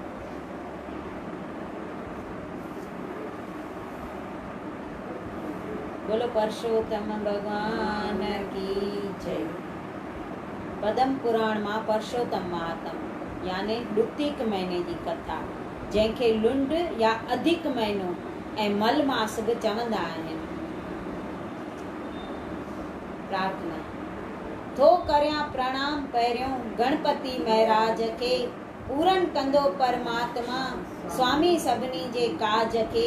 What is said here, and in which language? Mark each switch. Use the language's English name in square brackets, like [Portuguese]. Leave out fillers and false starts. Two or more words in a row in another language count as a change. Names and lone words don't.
[Hindi] बोलो परसोत्तम भगवान की जय। [Sindhi] पद्म पुराण मां परसोत्तम महात्म यानी ॾुत्तीक महीने जी कथा, जंहिंखे लुंड या अधिक महीनो ऐं मल मास बि चवंदा आहिनि। प्रार्थना। थो करियां प्रणाम पहिरियों गणपति महाराज खे, पूरन कंदो परमात्मा स्वामी सभिनी जे काज खे।